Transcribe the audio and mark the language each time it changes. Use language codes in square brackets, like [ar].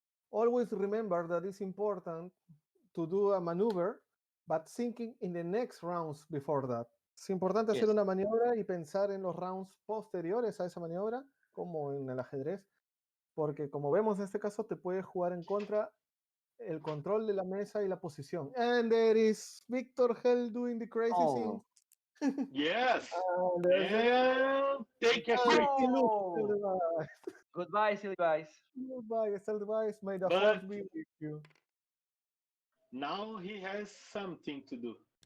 [en] Always remember that it's important to do a maneuver, but thinking in the next rounds before that. [es] Es importante hacer [en] Yes. [es] una maniobra y pensar en los rounds posteriores a esa maniobra, como en el ajedrez, porque como vemos en este caso te puede jugar en contra el control de la mesa y la posición. [en] And there is Victor Hell doing the crazy Oh. thing. Yes. There's And take a crit. Oh. Goodbye, silly guys. Goodbye, Stealth Device. May the But- force be with you. Now he has something to do.